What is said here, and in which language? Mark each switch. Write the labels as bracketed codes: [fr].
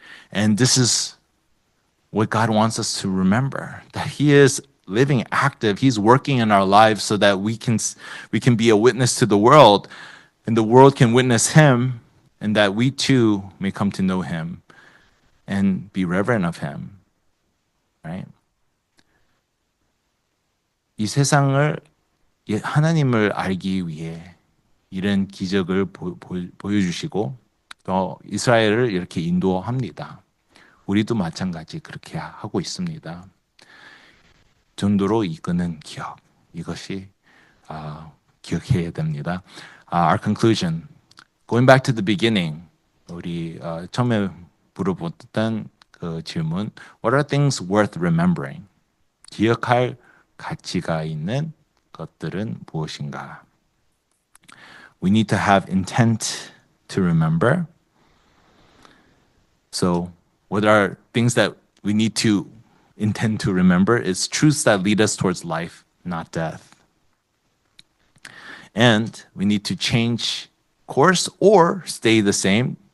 [en] And this is what God wants us to remember, that He is living active. He's working in our lives so that we can be a witness to the world, and the world can witness Him, and that we too may come to know Him and be reverent of Him. Right? [ko] 이 세상을 하나님을 알기 위해 이런 기적을 보여주시고 또 이스라엘을 이렇게 인도합니다. 우리도 마찬가지 그렇게 하고 있습니다. 전도로 이끄는 기억, 이것이 기억해야 됩니다. [en] Our conclusion, going back to the beginning, [ko] 우리 처음에 물어봤던 그 질문, [en] what are things worth remembering? [ko] 기억할 가치가 있는 것들은 무엇인가? [en] We need to have intent to remember. So, what are things that we need to intend to remember? It's truths that lead us towards life, not death. And we need to change course or stay the same.